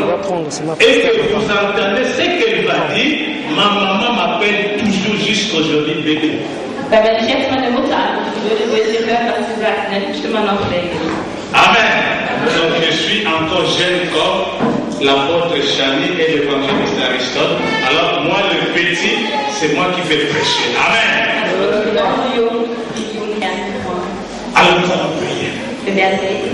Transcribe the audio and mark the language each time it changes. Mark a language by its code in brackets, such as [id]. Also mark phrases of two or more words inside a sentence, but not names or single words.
[fr] et que vous entendez ce qu'elle va dire, ma maman m'appelle toujours jusqu'aujourd'hui bébé. [de] Weil wenn ich jetzt meine Mutter anrufen würde, würde ich hören, was sie sagt, nennt mich immer noch Baby. [fr] Amen. Donc je suis encore jeune comme l'apôtre Chani et l'évangéliste Aristote. Alors moi le petit, c'est moi qui vais prêcher. Amen. Alors nous allons prier.